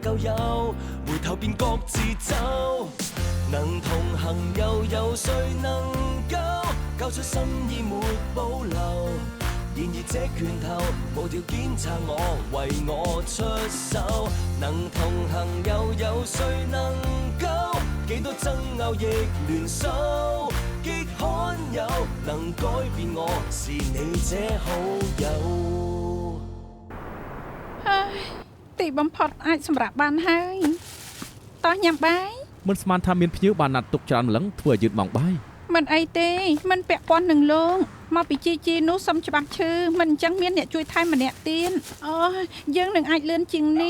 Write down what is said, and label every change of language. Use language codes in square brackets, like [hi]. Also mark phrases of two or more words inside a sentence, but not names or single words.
[yue] 舊友，回頭便各自走，能同行又有誰能夠交出心意沒保留，然而這拳頭無條件撐我為我出手，能同行又有誰能夠幾多爭拗亦聯手，極罕有能改變我是你這好友。 [km] ទីបំផុតអាចសម្រាប់បានហើយតោះញ៉ាំបាយ មិនស្មានថាមានភ្ញៀវបានណាត់ទុកច្រើនម្លឹងធ្វើឲ្យយឺតម៉ោងបាយ មិនអីទេមិនពាក់ព័ន្ធនឹងលោកមកពីជីនោះសុំច្បាស់ឈឺមិនអញ្ចឹងមានអ្នកជួយថែមម្នាក់ទៀតអូយើងនឹងអាចលឿនជាងនេះ